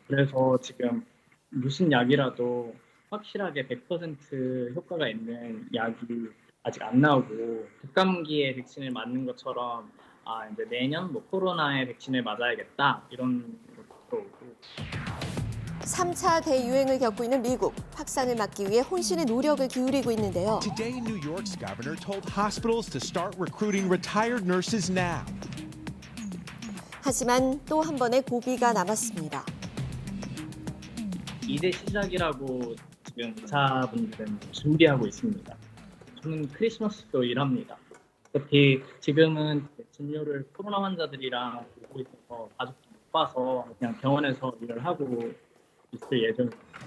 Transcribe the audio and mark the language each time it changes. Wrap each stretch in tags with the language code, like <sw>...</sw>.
<ko>그래서 지금 무슨 약이라도 확실하게 100% 효과가 있는 약이 아직 안 나오고 독감기에 백신을 맞는 것처럼 이제 내년 코로나에 백신을 맞아야겠다 이런 것도 오고. 3차 대유행을 겪고 있는 미국, 확산을 막기 위해 혼신의 노력을 기울이고 있는데요.</ko> <en>Today, New York's governor told hospitals to start recruiting retired nurses now.</en> <ko>하지만 또 한 번의 고비가 남았습니다. 이제 시작이라고 지금 의사분들은 준비하고 있습니다. 저는 크리스마스도 일합니다. 어차피 지금은 진료를 코로나 환자들이랑 보고 있어서 가족도 못 봐서 그냥 병원에서 일을 하고 있을 예정입니다.</ko>